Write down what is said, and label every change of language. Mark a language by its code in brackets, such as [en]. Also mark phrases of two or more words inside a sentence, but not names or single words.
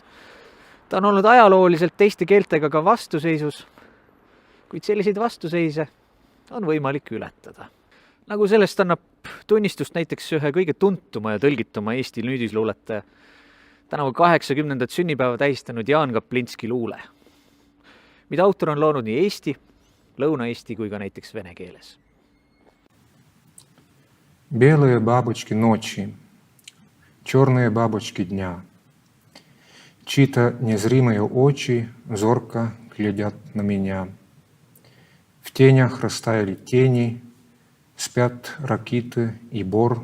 [et] Ta on olnud ajalooliselt teiste keeltega ka vastuseisus, kuid selliseid vastuseise on võimalik ületada. Nagu sellest annab tunnistust näiteks ühe kõige tuntuma ja tõlgituma Eesti nüüdisluuletaja, tänavu 80. sünnipäeva tähistanud Jaan Kaplinski luule, mida autor on loonud nii eesti, lõuna-eesti kui ka näiteks vene keeles. [ru] Белые бабочки ночи, черные бабочки дня. Чьи-то незримые очи зорко глядят на меня. В тенях растаяли тени, спят ракиты и бор.